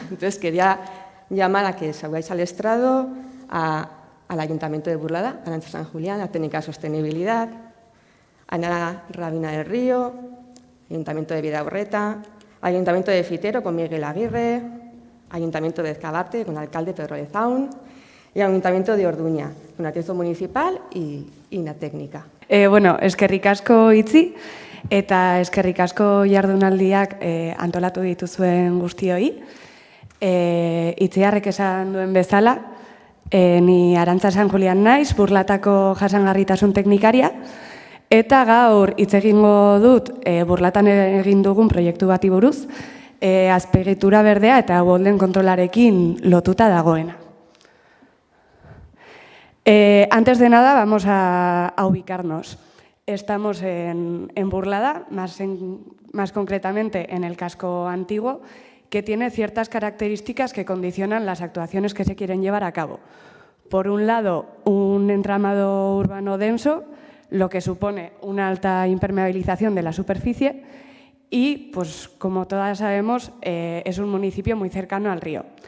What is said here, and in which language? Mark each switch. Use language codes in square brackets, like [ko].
[es] Entonces quería llamar a que salgáis al estrado, al Ayuntamiento de Burlada, a Arantxa San Julián, a Técnica de Sostenibilidad, a Ana Rabina del Río, Ayuntamiento de Bidaurreta, Ayuntamiento de Fitero con Miguel Aguirre, Ayuntamiento de Ezkabate con el alcalde Pedro Lezaun y Ayuntamiento de Orduña con Atiezo Municipal y la Técnica. [eu] Bueno, eskerrik asko Itzi eta eskerrik asko jardunaldiak antolatu dituzuen guztioi. Itziarrek esan duen bezala, ni Arantxa San Julián naiz, Burlatako jasangarritasun teknikaria, eta gaur hitz egingo dut Burlatan egin dugun proiektu bati buruz, azpiegitura berdea eta uholden kontrolarekin lotuta dagoena. [es] Antes de nada, vamos a ubicarnos. Estamos en Burlada, más concretamente en el casco antiguo, que tiene ciertas características que condicionan las actuaciones que se quieren llevar a cabo. Por un lado, un entramado urbano denso, lo que supone una alta impermeabilización de la superficie y, pues, como todas sabemos, es un municipio muy cercano al río.